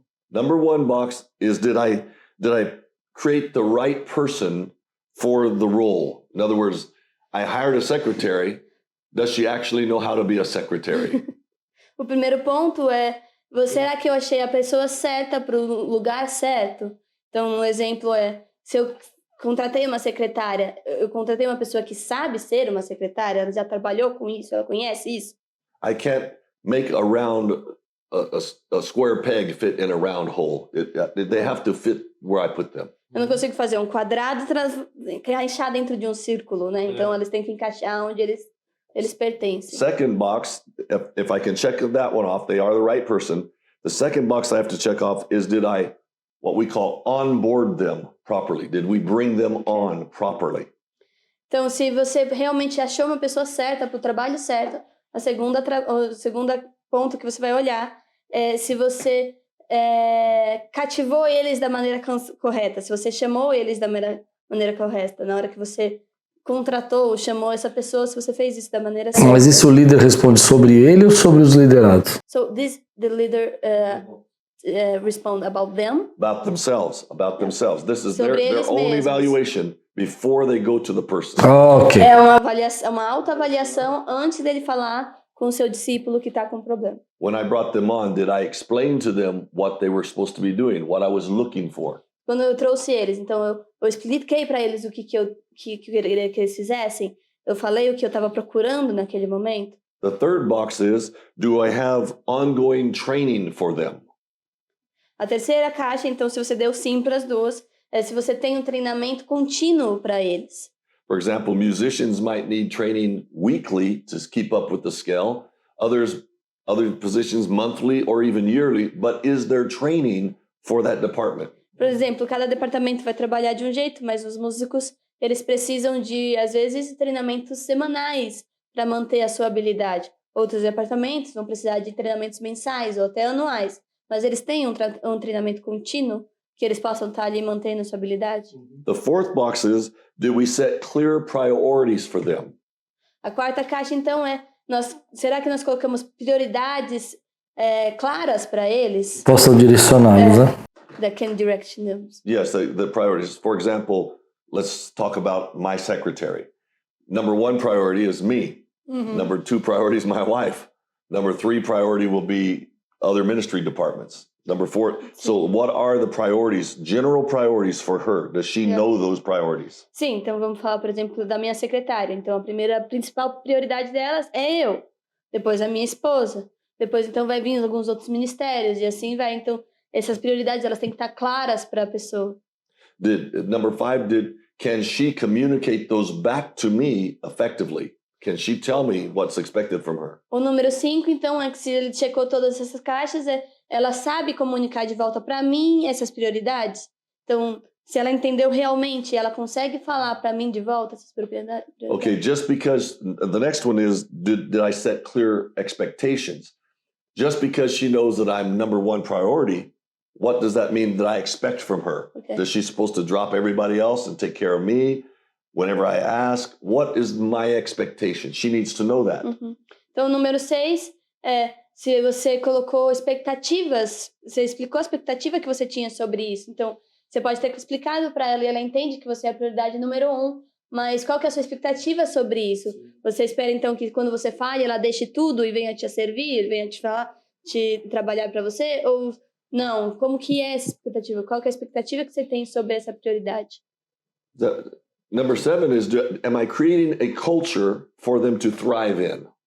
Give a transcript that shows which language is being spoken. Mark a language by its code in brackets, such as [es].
[en] Number 1 box is did I create the right person for the role? In other words, I hired a secretary. Does she actually know how to be a secretary? [pt] O primeiro ponto é, será que eu achei a pessoa certa para o lugar certo? Então, um exemplo é, se eu contratei uma secretária, eu contratei uma pessoa que sabe ser uma secretária, ela já trabalhou com isso, ela conhece isso. [en] I can't make a square peg fit in a round hole. They have to fit where I put them. [pt] Eu não consigo fazer um quadrado encaixar dentro de um círculo, né? Então, eles têm que encaixar onde eles pertencem. [en] Second box, if I can check that one off, they are the right person. The second box I have to check off is did I, what we call, onboard them properly? Did we bring them on properly? Então, se você realmente achou uma pessoa certa para o trabalho certo, o segundo ponto que você vai olhar é se você cativou eles da maneira correta, se você chamou eles da maneira correta, na hora que você contratou, chamou essa pessoa, se você fez isso da maneira certa. [pt] Mas isso o líder responde sobre ele ou sobre os liderados? [en] So the leader respond about them. About themselves. This is [pt] Sobre [en] their [pt] eles [en] own [pt] mesmos. [en] evaluation before they go to the person. Ok. [pt] É uma autoavaliação antes dele falar com o seu discípulo que está com problema. [en] When I brought them on, did I explain to them what they were supposed to be doing, what I was looking for? [pt] Quando eu trouxe eles, então eu expliquei para eles o que eu queria que eles fizessem. Eu falei o que eu estava procurando naquele momento. [en] The third box is, do I have ongoing training for them? [pt] A terceira caixa, então, se você deu sim para as duas, é se você tem um treinamento contínuo para eles. [en] For example, musicians might need training weekly to keep up with the scale. Other positions monthly or even yearly, but is there training for that department? [pt] Por exemplo, cada departamento vai trabalhar de um jeito, mas os músicos, eles precisam de, às vezes, treinamentos semanais para manter a sua habilidade. Outros departamentos vão precisar de treinamentos mensais ou até anuais, mas eles têm um treinamento contínuo que eles possam estar ali mantendo a sua habilidade. [en] The fourth box is, do we set clear priorities for them? [pt] A quarta caixa, então, será que nós colocamos prioridades claras para eles? Possam direcioná-los, né? [en] That can direct them. Yes, the priorities. For example, let's talk about my secretary. Number one priority is me. Number two priority is my wife. Number three priority will be other ministry departments. Number four. So what are the priorities, general priorities for her? Does she know those priorities? [pt] Sim, então vamos falar, por exemplo, da minha secretária. Então a principal prioridade delas é eu. Depois a minha esposa. Depois então vai vir alguns outros ministérios e assim vai. Então essas prioridades elas têm que estar claras para a pessoa. [en] Number five, can she communicate those back to me effectively? Can she tell me what's expected from her? [pt] O número 5, então, é que se ele checou todas essas caixas, ela sabe comunicar de volta para mim essas prioridades. Então, se ela entendeu realmente, ela consegue falar para mim de volta essas prioridades. [en] Okay, just because the next one is, did I set clear expectations? Just because she knows that I'm number one priority, what does that mean that I expect from her? Okay. Is she supposed to drop everybody else and take care of me whenever I ask? What is my expectation? She needs to know that. [pt] Então, o número 6 é se você colocou expectativas, você explicou a expectativa que você tinha sobre isso. Então, você pode ter explicado para ela e ela entende que você é a prioridade número 1, mas qual que é a sua expectativa sobre isso? Você espera, então, que quando você fale, ela deixe tudo e venha te servir, venha te falar, te trabalhar para você? Ou não? Como que é essa expectativa? Qual que é a expectativa que você tem sobre essa prioridade? [en] Number 7 is, am I creating a culture for them to thrive in?